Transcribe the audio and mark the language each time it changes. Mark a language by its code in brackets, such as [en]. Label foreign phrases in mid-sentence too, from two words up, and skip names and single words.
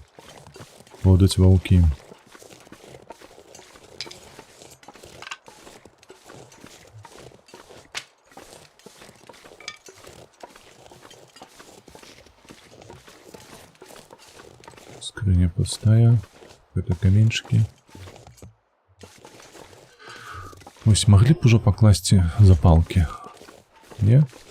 [be] Будуць ваўкі. Скрыня пустая. [ru] Это каменчики. [uk] Ось могли б уже покласти запалки. Не?